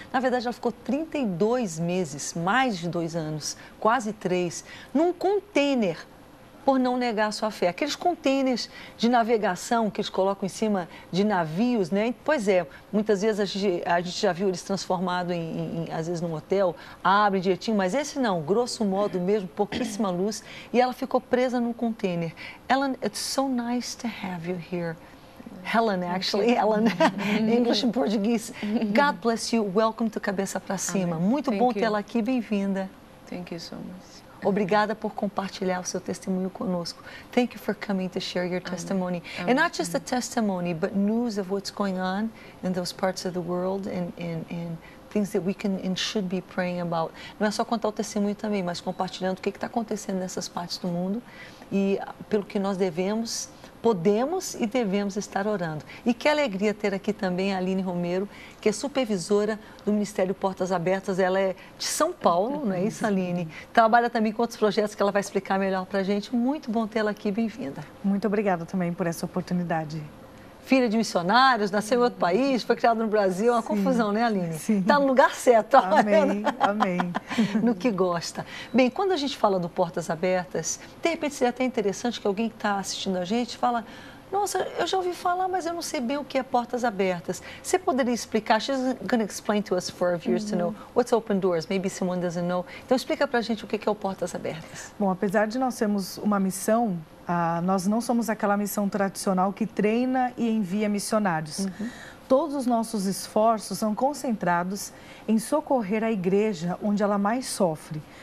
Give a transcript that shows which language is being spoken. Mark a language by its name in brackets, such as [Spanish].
[Portuguese] Na verdade, ela ficou 32 meses, mais de 2 anos, quase 3, num container, por não negar a sua fé. Aqueles contêineres de navegação que eles colocam em cima de navios, né? Pois é, muitas vezes a gente já viu eles transformados às vezes num hotel, abre direitinho, mas esse não, grosso modo mesmo, pouquíssima luz, e ela ficou presa num container. [English] Ellen, it's so nice to have you here. Helen, actually, Helen, English and Portuguese. God bless you, welcome to Cabeça para Cima. [Portuguese] Muito bom tê-la aqui, bem-vinda. [English] Thank you so much. [Portuguese] Obrigada por compartilhar o seu testemunho conosco. [English] Thank you for coming to share your testimony. And not just a testimony, but news of what's going on in those parts of the world and things that we can and should be praying about. [Portuguese] Não é só contar o testemunho também, mas compartilhando o que está acontecendo nessas partes do mundo e pelo que nós podemos e devemos estar orando. E que alegria ter aqui também a Aline Romero, que é supervisora do Ministério Portas Abertas. Ela é de São Paulo, não é isso, Aline? Trabalha também com outros projetos que ela vai explicar melhor para a gente. Muito bom tê-la aqui, bem-vinda. Muito obrigada também por essa oportunidade. Filha de missionários, nasceu em outro país, foi criada no Brasil, é uma confusão, né, Aline? Sim. Está no lugar certo. Amém, amém. No que gosta. Bem, quando a gente fala do Portas Abertas, de repente seria até interessante que alguém que está assistindo a gente fala: nossa, eu já ouvi falar, mas eu não sei bem o que é Portas Abertas. Você poderia explicar? [English] She's going to explain to us for our viewers to know what's Open Doors. Maybe someone doesn't know. [Portuguese] Então, explica para a gente o que é o Portas Abertas. Bom, apesar de nós sermos uma missão, nós não somos aquela missão tradicional que treina e envia missionários. Todos os nossos esforços são concentrados em socorrer a igreja onde ela mais sofre.